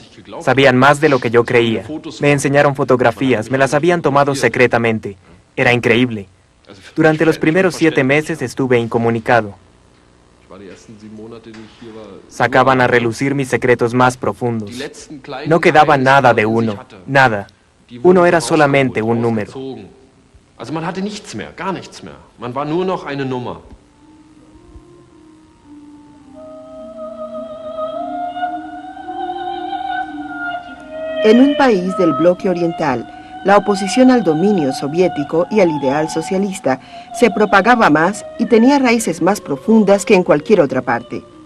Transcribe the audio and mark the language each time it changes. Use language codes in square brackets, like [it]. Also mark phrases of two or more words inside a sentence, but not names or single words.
[es] Sabían más de lo que yo creía. Me enseñaron fotografías, me las habían tomado secretamente. Era increíble. Durante los primeros 7 meses estuve incomunicado. Sacaban a relucir mis secretos más profundos. No quedaba nada de uno, nada. Uno era solamente un número. [de] Man hatte nichts mehr, gar nichts mehr. Man war nur noch eine Nummer. [es] En un país del bloque oriental, la oposición al dominio soviético y al ideal socialista se propagaba más y tenía raíces más profundas que en cualquier otra parte.